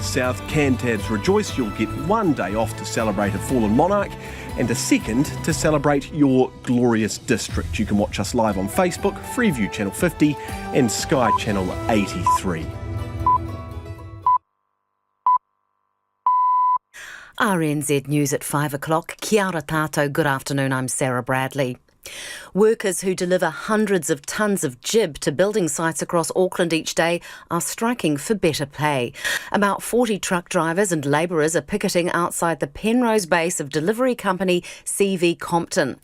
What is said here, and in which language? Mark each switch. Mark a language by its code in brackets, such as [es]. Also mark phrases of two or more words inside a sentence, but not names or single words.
[en] South Cantabs rejoice you'll get 1 day off to celebrate a fallen monarch and a second to celebrate your glorious district. You can watch us live on Facebook, Freeview Channel 50 and Sky Channel 83. RNZ News at 5 o'clock. [mi] Kia ora tātou, [en] good afternoon, I'm Sarah Bradley. Workers who deliver hundreds of tonnes of jib to building sites across Auckland each day are striking for better pay. About 40 truck drivers and labourers are picketing outside the Penrose base of delivery company CV Compton.